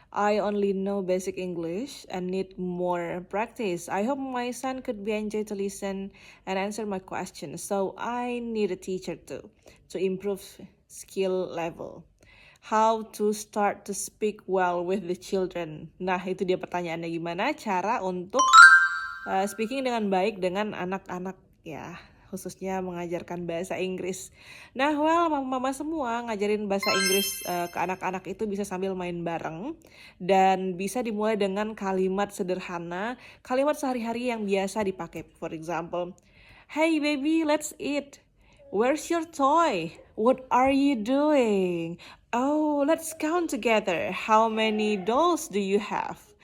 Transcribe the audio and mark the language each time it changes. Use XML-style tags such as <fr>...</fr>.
<en>I only know basic English and need more practice. I hope my son could be enjoy to listen and answer my questions. So I need a teacher too to improve skill level. How to start to speak well with the children.</en> <id>Nah, itu dia pertanyaannya, gimana cara untuk speaking dengan baik dengan anak-anak ya, khususnya mengajarkan bahasa Inggris. Nah, well, mama-mama semua ngajarin bahasa Inggris ke anak-anak itu bisa sambil main bareng dan bisa dimulai dengan kalimat sederhana, kalimat sehari-hari yang biasa dipakai.</id> <en>For example, "Hey baby, let's eat. Where's your toy? What are you doing? Oh, let's count together. How many dolls do you have?</en>